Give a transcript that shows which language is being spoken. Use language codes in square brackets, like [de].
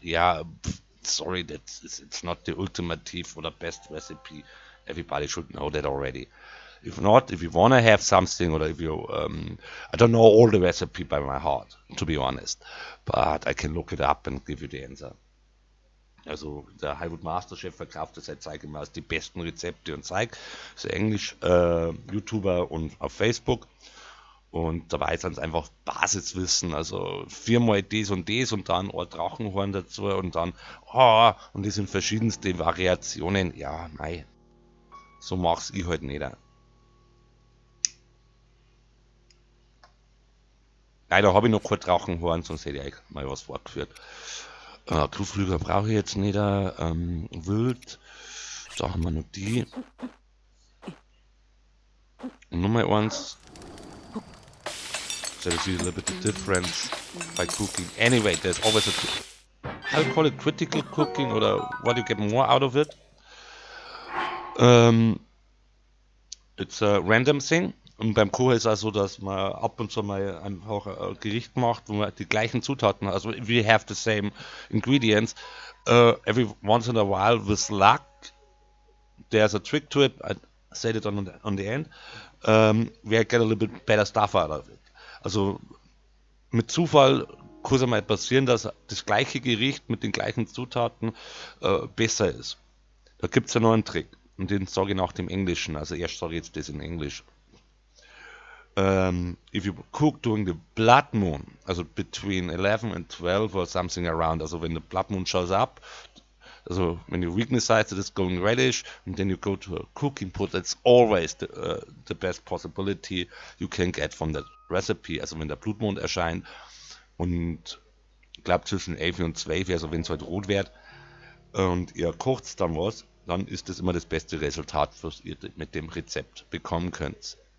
[en] Yeah, sorry, it's not the ultimative or the best recipe. Everybody should know that already. If not, if you want to have something, or if you, I don't know all the recipe by my heart, to be honest, but I can look it up and give you the answer. [de] Also der Hyrule Master Chef verkauft das seit Zeig immer als die besten Rezepte und Zeig. Ist Englisch, YouTuber und auf Facebook. Und dabei sind es einfach Basiswissen, also 4-mal das und dann ein Drachenhorn dazu und dann, und das sind verschiedenste Variationen. Ja, mei, so mach's ich halt nicht. Leider habe ich noch kein Drachenhorn, sonst hätte ich euch mal was vorgeführt. Kuhflügel brauche ich jetzt nicht. Wild, da haben wir noch die. Und Nummer eins. [en] So you see a little bit of difference by cooking. Anyway, there's always I'll call it critical cooking, or what you get more out of it. It's a random thing. [de] Und beim Kochen ist es auch so, dass man ab und zu mal einfach ein Gericht macht, wo man die gleichen Zutaten hat. Also [en] we have the same ingredients. Every once in a while, with luck, there's a trick to it. I said it on the end. We get a little bit better stuff out of it. [de] Also mit Zufall kann es mal passieren, dass das gleiche Gericht mit den gleichen Zutaten besser ist. Da gibt es ja noch einen Trick. Und den sage ich nach dem Englischen. Also erst sage ich jetzt das in Englisch. [en] If you cook during the blood moon, also between 11 and 12 or something around, also when the blood moon shows up, also when your weakness side is going reddish, and then you go to a cooking pot, that's always the best possibility you can get from that recipe, also [de] wenn der Blutmond erscheint und ich glaube zwischen 11 und 12, also wenn es halt rot wird und ihr kocht dann was, dann ist das immer das beste Resultat, was ihr mit dem Rezept bekommen könnt.